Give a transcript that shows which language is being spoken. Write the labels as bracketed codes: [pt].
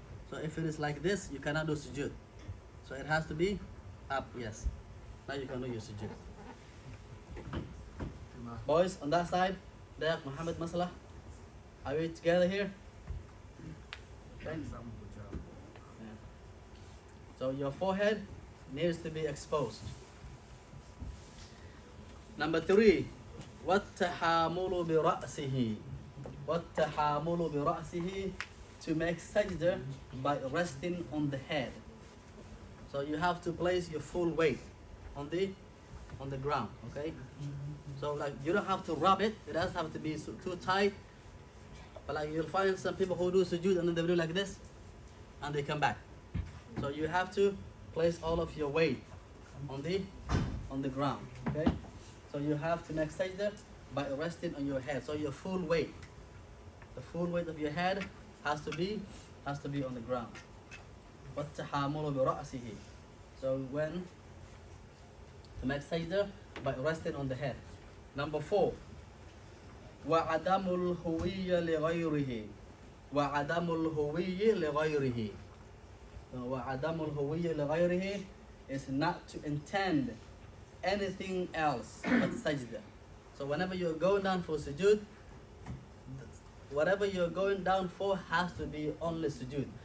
[en] So if it is like this, you cannot do sujood. So it has to be up, yes. Now you can do your sujood. Boys, on that side, there, Muhammad Masalah. Are we together here? Okay. Yeah. So your forehead needs to be exposed. Number 3, [ar] وَالتَّحَامُلُ بِرَأْسِهِ. وَالتَّحَامُلُ بِرَأْسِهِ, [en] to make sajda by resting on the head. So you have to place your full weight on the ground, okay? So like you don't have to rub it, it doesn't have to be too tight. But like you'll find some people who do sujood and then they do like this and they come back. So you have to place all of your weight on the ground, okay? So you have to make sajda by resting on your head. So your full weight, the full weight of your head has to be on the ground. [ar] وَالتَّحَامُلُ بِرَأْسِهِ. [en] So when to make sajda by resting on the head. Number 4, [ar] وَعَدَمُ الْهُوِيَّ لِغَيْرِهِ. وَعَدَمُ الْهُوِيَّ لِغَيْرِهِ. وَعَدَمُ الْهُوِيَّ لِغَيْرِهِ [en] is not to intend anything else but sajda. So whenever you're going down for sujood, whatever you're going down for has to be only sujood.